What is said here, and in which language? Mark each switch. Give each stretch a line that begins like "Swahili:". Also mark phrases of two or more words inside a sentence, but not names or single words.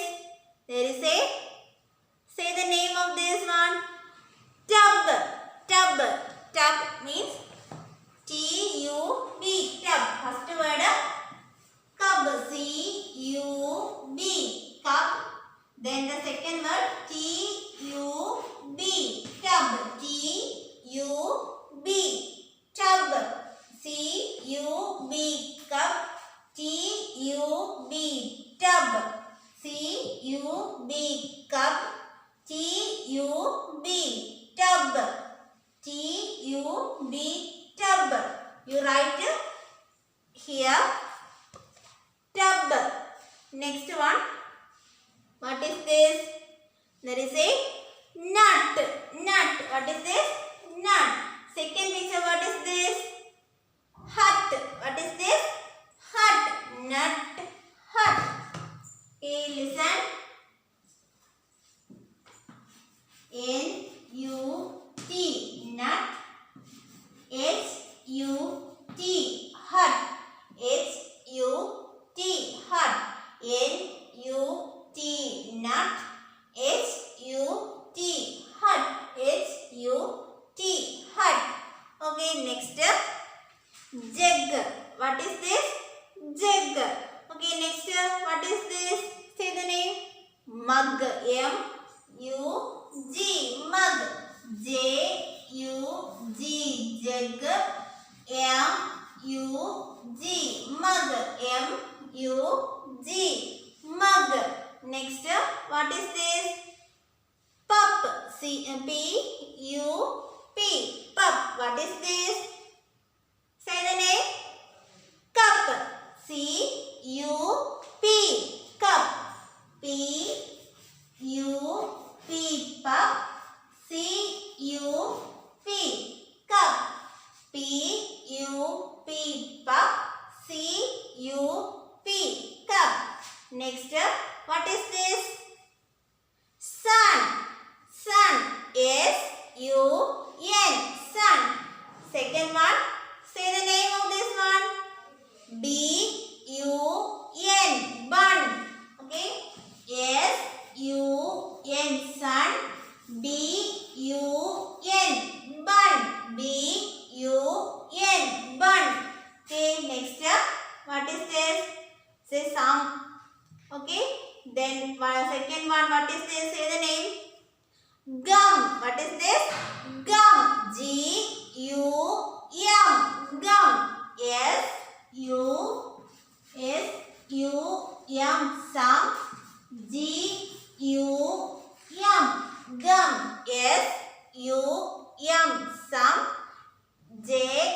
English: There is a, say the name of this one. Tub. Tub means T-U-B. Tub. First word, cub. C-U-B. Cub. Then the second word, T-U-B. Tub. T-U-B. Tub. C-U-B. Cup. T-U-B. Tub. C-U-B. Cup. T-U-B. Tub. T-U-B. Tub. You write here. Tub. Next one. What is this? There is a nut. What is this? Nut. Second picture, what is this? Hut. What is this? Hut. Nut. Hut. Okay, listen. N-U-T. Nut. H-U-T. Hut. H-U-T. Hut. N-U-T. Nut. H-U-T. Hut. H-U-T. Hut. Okay, next. Jug. What is this? Jug. Okay, next. What is this? Say the name. Mug. M-U-G. Mug. J-U-G. Jug. M-U-G. Mug. M-U-G. Mug. Next, what is this? Pup. C-P-U-P. Pup. What is this? Say the name. Cup. C-U-P. Cup. P-U-P. Pup. C-U-P. Cup. P-U-P. Pup. C-U-P. Cup. Next, what is this? Sun. S-U-N. Sun. Second one, say the name of this one. B-U-N. Bun. Okay. S-U-N. Sun. B-U-N. Bun. B-U-N. Bun. Okay. Next, what is this? Say some. Okay. Then second one, what is this? Say the name. Gum. What is this? Gum. G-U-M. Gum. S-U-M. Some. G-U-M. Gum. S-U-M. Some. J